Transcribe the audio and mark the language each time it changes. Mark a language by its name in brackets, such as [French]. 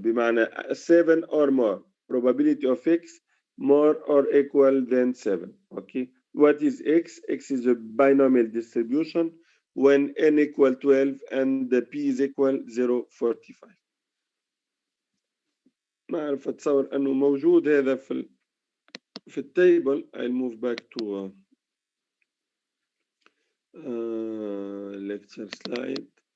[Arabic] بمعنى [English] 7 or more. Probability of x more or equal than 7. Okay. What is x? X is a binomial distribution when n equal 12 and the p is equal 0.45. [Arabic] ما أعرف أتصور أنه موجود هذا في التيبل. [English] I'll move back to lecture slide.